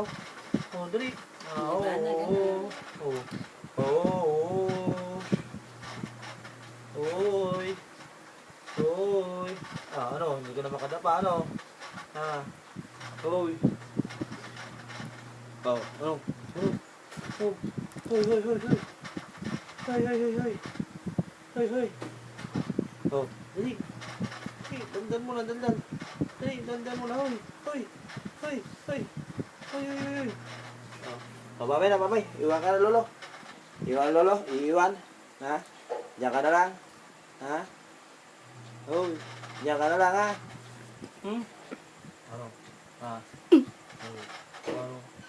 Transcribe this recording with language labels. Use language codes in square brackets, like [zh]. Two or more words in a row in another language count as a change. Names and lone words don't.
[tl] Oh, dali. Ah, oo, oo. Oo. Oo. Oy. Oy. Ah, ano? Hindi ka na makadapa, ano? Ha? Oy. Oh, ano? Oh. Oh. Hoy, hoy, hoy, hoy. Hoy, hoy, hoy, hoy. Hoy, hoy. Oh, dali. Hey, dandan mo na, dandan. Dali, dandan mo na, hoy. Hoy. Hoy, hoy. Hoy, hoy, hoy, hoy. Oh, babay na, babay. Iwan ka na, lolo. Iwan, lolo. Iwan. Ha? Diyan ka na lang. Ha? Hoy. Diyan ka na lang, ha? Hmm? Ano? Ha? Ano? Ano?